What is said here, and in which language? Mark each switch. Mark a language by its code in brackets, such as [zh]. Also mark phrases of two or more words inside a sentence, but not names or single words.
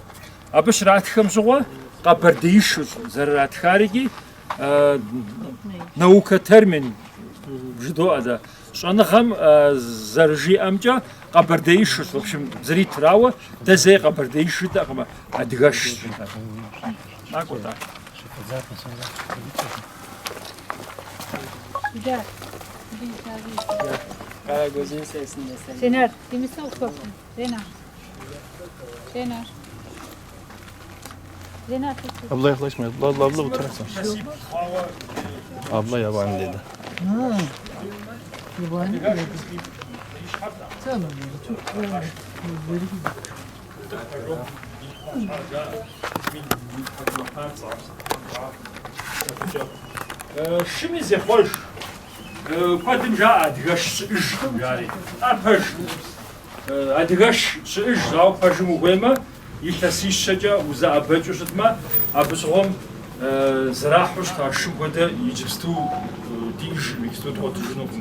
[kbd] Абы щратхэм щыгъуэ къэбэрдеишу зэрыратхарикӏи [ru] наука термин [kbd] жыдоӏэ. Щӏэныгъэм зэрыжиӏэмкӏэ къэбэрдеишу, [ru] в общем, [kbd] зэритрауэ дэ зэи къэбэрдеиш жытӏэкъымэ. Адыгэш жытӏэ. Накӏуэ-тӏэ. [tr] Karagöz'ün sesinde sen. Şener, demişse okutun. Şener. Şener. Şener. Abla yaklaşma. Abla bu taraftan. Abla yabani dedi. Yabani mi? Tamam. Çok güzel. [kbd] Шыми зехъуэж. Куэдым жаӏэ адыгэш щыӏыж жари. Ар пэж. Адыгэш щыӏыж, ауэ пэжым ухуеймэ, илъэсищэкӏэ узэӏэбэкӏыу щытмэ, абы щыгъуэм зэрахьу щыта шым хуэдэ иджыпсту диӏэжым, иджыпсту тӏуэтэжынукъым.